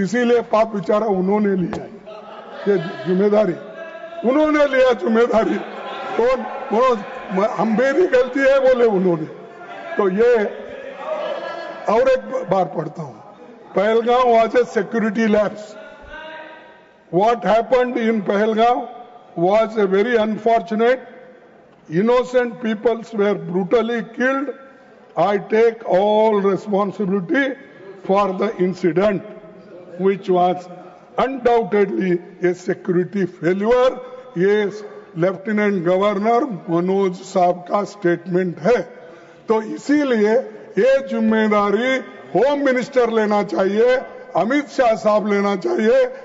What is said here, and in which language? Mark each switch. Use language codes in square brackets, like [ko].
[hi] इसीलिए पाप बेचारा उन्होंने लिया ये जिम्मेदारी, उन्होंने लिया जिम्मेदारी, तो हम मेरी गलती है बोले उन्होंने। तो ये और एक बार पढ़ता हूं, Pahalgam [en] was a security lapse। What happened in Pahalgam was a very unfortunate। Innocent peoples were brutally killed। I take all responsibility for the incident, which was undoubtedly a security failure। [hi] ये लेफ्टिनेंट गवर्नर मनोज साहब का statement है। तो इसीलिए ये जिम्मेदारी home minister लेना चाहिए, अमित शाह साहब लेना चाहिए।